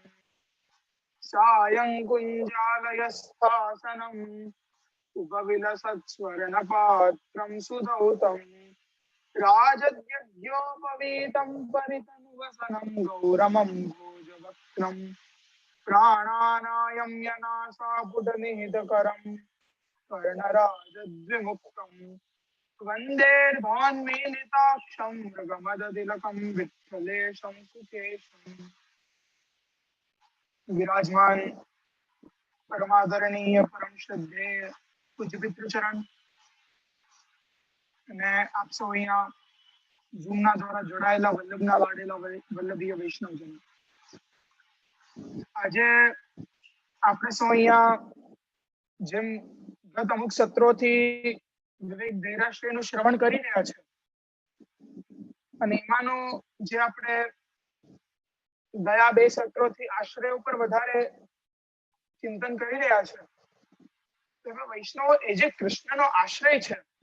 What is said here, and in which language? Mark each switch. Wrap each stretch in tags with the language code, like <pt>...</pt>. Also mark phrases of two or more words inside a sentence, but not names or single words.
<sa>सायं कुञ्जालयस्थासनम् उपविलसत्स्वर्णपात्रं सुधौतं राजद्यज्ञोपवीतं परितनुवसनं गौरमं भोजवक्त्रं प्राणानायं यनासापुटनिहितकरं कर्णराजद्विमुक्तम् वन्देर्भान्मीलिताक्षं मृगमदतिलकं विठ्ठलेशं सुकेशम्.</sa> <gu>વિરાજમાન પરમાદરણીય પરમ શ્રદ્ધેય પૂજ્ય પિતૃચરણ અને આપ સૌ અહીંયા ઝૂમના દ્વારા જોડાયેલા વલ્લભના લાડેલા વલ્લભીય વૈષ્ણવજનો, આજે આપણે સૌ અહીંયા જેમ ગત અમુક સત્રોથી વિવેક ધૈર્યાશ્રયનું શ્રવણ કરી રહ્યા છે અને એમાંનો જે આપણે ગયા 2 સત્રોથી આશ્રય ઉપર વધારે ચિંતન કરી રહ્યા છે, તો વૈષ્ણવો એ જે કૃષ્ણનો આશ્રય છે</gu>